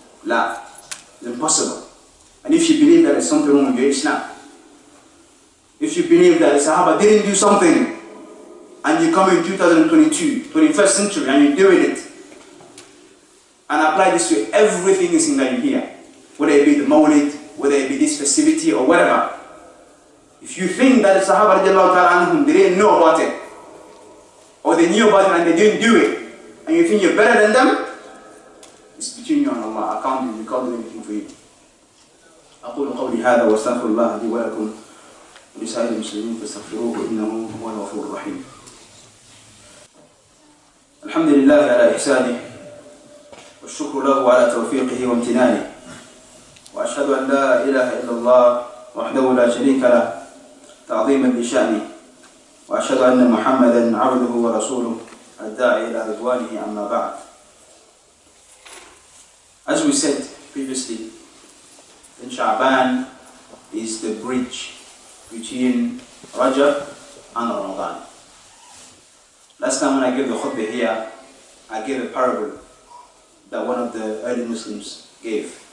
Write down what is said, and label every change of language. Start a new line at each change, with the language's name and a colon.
English: La, it's impossible. And if you believe that there's something wrong with your Islam, if you believe that the Sahaba didn't do something, and you come in 2022, 21st century, and you're doing it, and apply this to everything is in that you hear, whether it be the Mawlid, whether it be this festivity or whatever. If you think that the Sahaba radiallahu ta'ala anhum, they didn't know about it, or they knew about it and they didn't do it, and you think you're better than them, it's between you and Allah. I can't do anything for you.
Arabic: أقول قولي هذا واستغفر الله لي ولكم ولسائر المسلمين فاستغفروه إنه هو الغفور الرحيم. الحمد لله على إحسانه والشكر له على توفيقه وامتنانه، وأشهد أن لا إله إلا الله وحده لا شريك له تعظيما لشأنه، وأشهد أن محمدا عبده ورسوله الداعي إلى رضوانه. أما بعد.
English: As we said previously, then Sha'aban is the bridge between Rajab and Ramadan. Last time when I gave the khutbah here, I gave a parable that one of the early Muslims gave.